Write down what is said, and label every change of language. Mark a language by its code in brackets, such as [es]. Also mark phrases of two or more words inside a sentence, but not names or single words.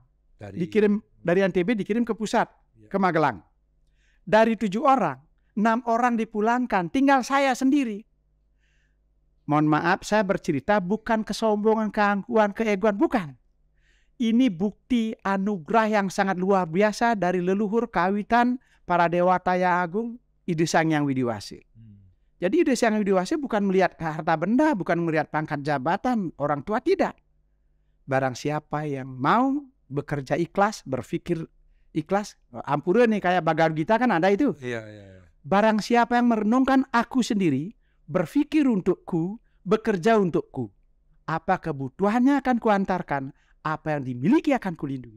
[id] Dikirim dari NTB, dikirim ke pusat, ke Magelang. Dari 7 orang, 6 orang dipulangkan, tinggal saya sendiri. Mohon maaf, saya bercerita bukan kesombongan, keangkuhan, keegoan, bukan. Ini bukti anugerah yang sangat luar biasa dari leluhur kawitan para dewata yang agung, Ide Sang Hyang Widiwasi. Jadi Ide Sang Hyang Widiwasi bukan melihat harta benda, bukan melihat pangkat jabatan orang tua, tidak. Barang siapa yang mau bekerja ikhlas, berpikir ikhlas, ampura nih kayak Bhagavad Gita kan ada itu. Barang siapa yang merenungkan aku sendiri, berpikir untukku, bekerja untukku, apa kebutuhannya akan kuantarkan, apa yang dimiliki akan kulindungi.